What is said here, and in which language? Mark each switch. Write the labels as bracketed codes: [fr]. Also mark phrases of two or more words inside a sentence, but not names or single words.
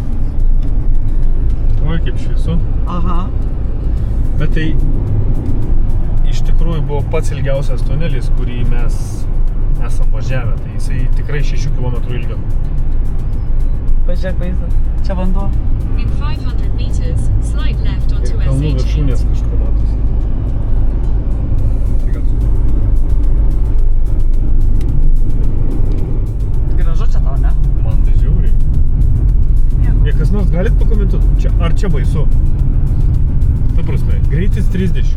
[lt] Oi, kaip šviesu. Aha. Bet tai iš tikrųjų buvo pats ilgiausias tunelis, kurį mes esam važiavę. Tai jisai tikrai 6 km ilgio. Pažiūrėk vaizdas. Čia vanduo. [en] In 500 meters, slide left onto [lt] Ir kalnų viršūnės [en] SH8. [lt] kažkur matosi. Gražu čia tau, ne? Man tai žiauriai. Jei kas nors galit pakomentuoti, ar čia baisu? Ta prasme, greitis 30.